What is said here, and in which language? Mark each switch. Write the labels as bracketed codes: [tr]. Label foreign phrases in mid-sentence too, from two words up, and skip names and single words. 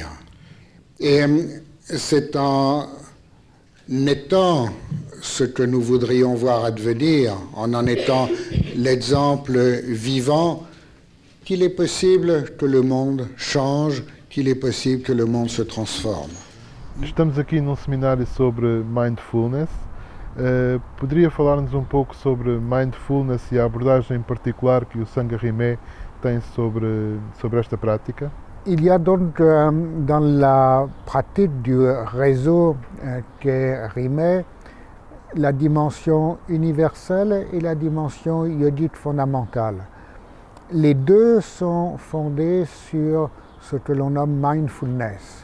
[fr] Et c'est en étant ce que nous voudrions voir advenir, en étant l'exemple vivant, qu'il est possible que le monde change, qu'il est possible que le monde se transforme. [pt] Estamos aqui num seminário sobre mindfulness. Poderia falar-nos um pouco sobre mindfulness e a abordagem particular que o Sangha Rimé tem sobre esta prática? [fr] Il y a donc dans la pratique du réseau qu'est Rimé la dimension universelle et la dimension yogique fondamentale. Les deux sont fondés sur ce que l'on nomme mindfulness.